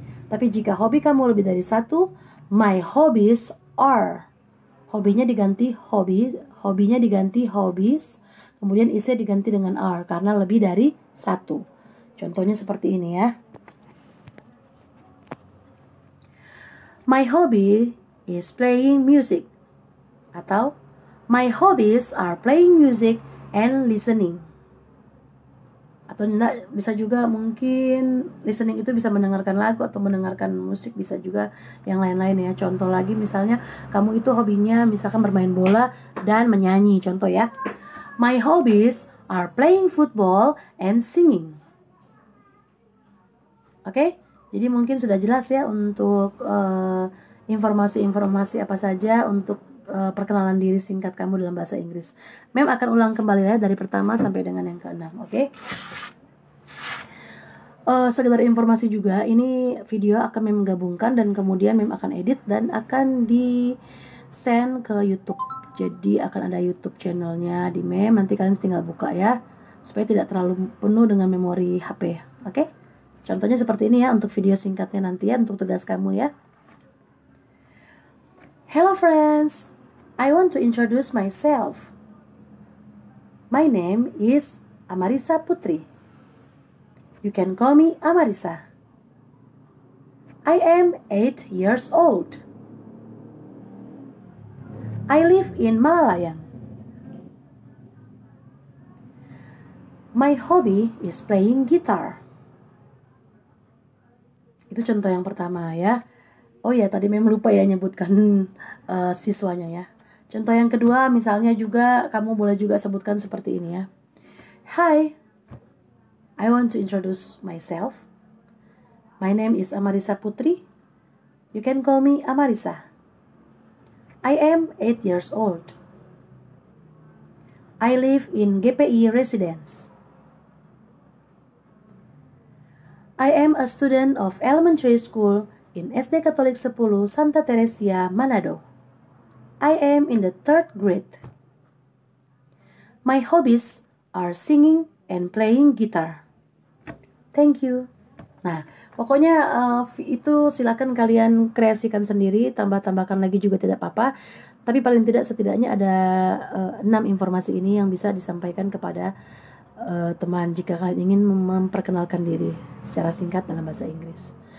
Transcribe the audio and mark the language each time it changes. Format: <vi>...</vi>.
<id>Tapi jika hobi kamu lebih dari satu,</id> <en>my hobbies are.</en> <id>Hobinya diganti hobinya diganti hobbies, kemudian isnya diganti dengan are karena lebih dari satu. Contohnya seperti ini ya.</id> <en>My hobby is playing music. Atau my hobbies are playing music and listening.</en> <id>Atau enggak, bisa juga mungkin listening itu bisa mendengarkan lagu atau mendengarkan musik, bisa juga yang lain-lain ya. Contoh lagi misalnya kamu itu hobinya misalkan bermain bola dan menyanyi, contoh ya.</id> <en>My hobbies are playing football and singing.</en> <id>Oke? Jadi mungkin sudah jelas ya untuk informasi-informasi apa saja untuk perkenalan diri singkat kamu dalam bahasa Inggris. Mem akan ulang kembali ya dari pertama sampai dengan yang ke-6, oke? Sekedar informasi juga, ini video akan Mem gabungkan dan kemudian Mem akan edit dan akan di-send ke YouTube. Jadi akan ada YouTube channelnya di Mem, nanti kalian tinggal buka ya, supaya tidak terlalu penuh dengan memori HP, oke? Contohnya seperti ini ya untuk video singkatnya nanti ya, untuk tugas kamu ya.</id> <en>Hello friends, I want to introduce myself. My name is Amarisa Putri. You can call me Amarisa. I am 8 years old. I live in Malalayang. My hobby is playing guitar.</en> <id>Itu contoh yang pertama ya. Oh ya, tadi memang lupa ya nyebutkan siswanya ya. Contoh yang kedua, misalnya juga kamu boleh juga sebutkan seperti ini ya.</id> <en>Hi, I want to introduce myself. My name is Amarisa Putri. You can call me Amarisa. I am 8 years old. I live in GPI Residence. I am a student of elementary school in SD Katolik 10 Santa Teresia Manado. I am in the 3rd grade. My hobbies are singing and playing guitar. Thank you.</en> <id>Nah, pokoknya itu silakan kalian kreasikan sendiri, tambah-tambahkan lagi juga tidak apa-apa. Tapi paling tidak setidaknya ada 6 informasi ini yang bisa disampaikan kepada teman jika kalian ingin memperkenalkan diri secara singkat dalam bahasa Inggris.</id>